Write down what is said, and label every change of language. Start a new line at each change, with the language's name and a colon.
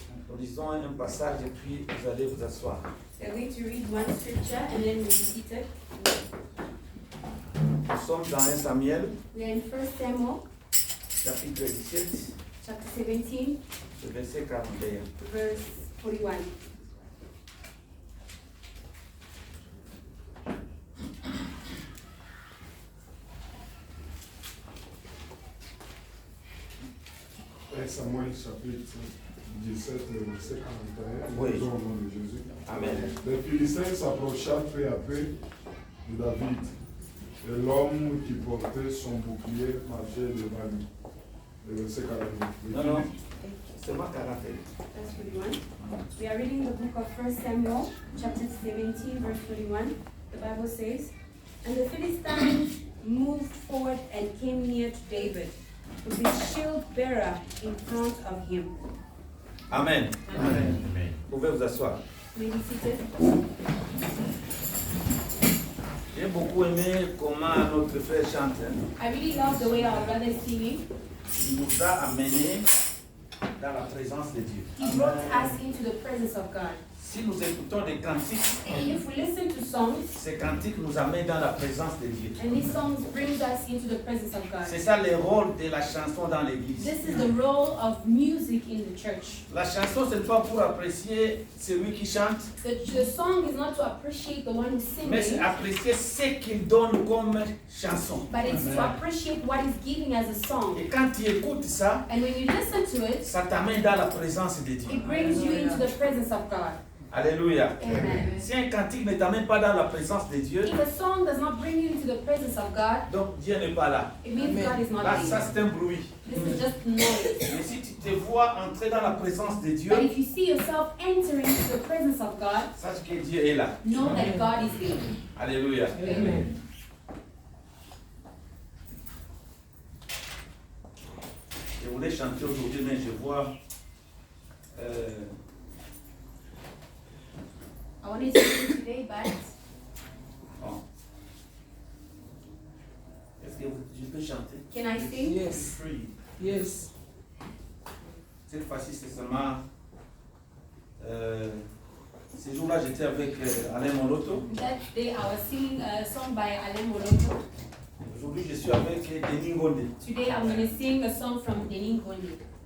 French: Nous lisons un passage et puis vous allez vous asseoir.
English: We're going to read one scripture and then we'll be seated.
French: Nous sommes dans 1 Samuel,
English: We are in 1 Samuel
French: chapitre 17,
English: chapter 17,
French: verset 41.
English: verse 41.
French: Samuel chapitre 17, verset 41. Oui. Au nom de Jésus. Amen. Les Philistins s'approchèrent peu à peu de David. Et l'homme qui portait son bouclier marchait devant lui. Le verset 42. Non, non, c'est moi 41.
English: Verse 41. We are reading the book of 1 Samuel chapter 17, verse 41. The Bible says, "And the Philistines moved forward and came near to David, with his shield bearer in front of him." Amen. Amen.
French: Vous pouvez vous asseoir.
English: May be seated.
French: J'ai beaucoup aimé comment notre frère chante.
English: I really love the way our brother is singing.
French: Il nous a amenés dans la présence de Dieu.
English: He brought us into the presence of God.
French: Si nous écoutons des cantiques,
English: If we listen to songs,
French: ces cantiques nous amènent dans la présence de Dieu.
English: and these songs brings us into the presence of God.
French: C'est ça le rôle de la chanson dans l'église.
English: This is the role of music in the church.
French: La chanson, ce n'est pas pour apprécier celui qui chante,
English: The song is not to appreciate the one who's
French: mais c'est
English: singing,
French: apprécier ce qu'il donne comme chanson.
English: but it's to appreciate what he's giving as a song.
French: Et quand tu écoutes ça,
English: And when you listen to it,
French: ça t'amène dans la présence de Dieu.
English: it brings you into the presence of God. Alléluia. Amen.
French: Si un cantique ne t'amène pas dans la présence de Dieu,
English: If a song does not bring you into the presence of God,
French: donc Dieu n'est pas là.
English: it means God is not
French: Là, ça
English: there.
French: c'est un bruit.
English: This is just noise.
French: Mais si tu te vois entrer dans la présence de Dieu,
English: But if you see yourself entering into the presence of God,
French: sache que Dieu est là.
English: know that God is there. Alléluia. Amen.
French: Je voulais chanter aujourd'hui, mais je vois
English: I wanted to sing today, but
French: bon. Est-ce que je peux chanter?
English: can I sing? Yes, Free. yes.
French: Cette fois-ci, c'est seulement. Ce jour-là, j'étais avec Alain Moloto.
English: That day I was singing a song by Alain Moloto.
French: Aujourd'hui, je suis avec Denis Gondé.
English: Today I'm going to sing a song from Denis Gondi.